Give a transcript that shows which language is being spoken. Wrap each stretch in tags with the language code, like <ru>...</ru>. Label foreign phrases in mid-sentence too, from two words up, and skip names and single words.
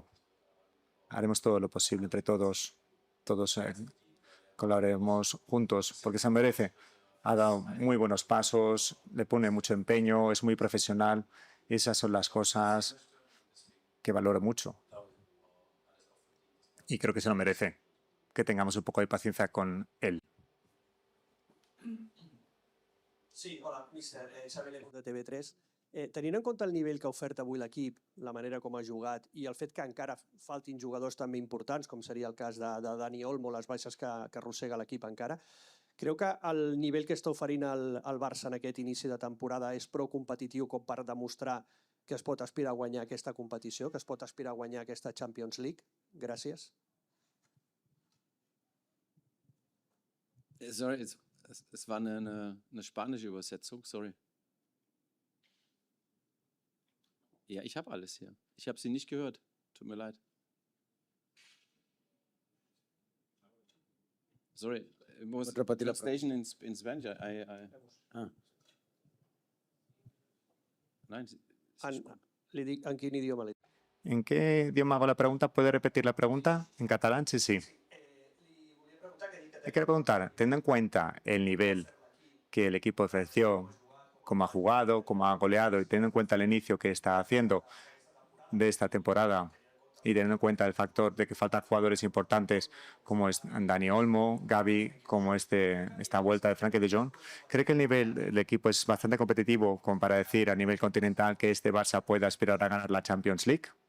<es>Haremos todo lo posible entre todos colaboraremos juntos, porque se merece. Ha dado muy buenos pasos, le pone mucho empeño, es muy profesional. Y esas son las cosas que valoro mucho. Y creo que se lo merece, que tengamos un poco de paciencia con él. Sí, hola, míster. Xavi de TV3.</es> <ca>Tenint en compte el nivell que ha ofert avui l'equip, la manera com ha jugat i el fet que encara faltin jugadors també importants, com seria el cas de Dani Olmo, les baixes que arrossega l'equip encara, creu que el nivell que està oferint el Barça en aquest inici de temporada és prou competitiu com per demostrar que es pot aspirar a guanyar aquesta competició, que es pot aspirar a guanyar aquesta Champions League? Gràcies.</ca> <de>Sorry, es war eine spanische Übersetzung, sorry. Ja, ich habe alles hier. Ich habe Sie nicht gehört. Tut mir leid.</de> <en>Sorry, it was translation in Spanish.</en> <de>Nein,</de> <ca>Li dic en quin idioma li dic.</ca> <es>¿En qué idioma hago la pregunta? ¿Puede repetir la pregunta? ¿En catalán? Sí, sí. Le quiero preguntar, teniendo en cuenta el nivel que el equipo ofreció, cómo ha jugado, cómo ha goleado y teniendo en cuenta el inicio que está haciendo de esta temporada y teniendo en cuenta el factor de que faltan jugadores importantes como es Dani Olmo, Gavi, como esta vuelta de Frenkie de Jong, ¿cree que el nivel del equipo es bastante competitivo como para decir a nivel continental que este Barça pueda aspirar a ganar la Champions League?</es>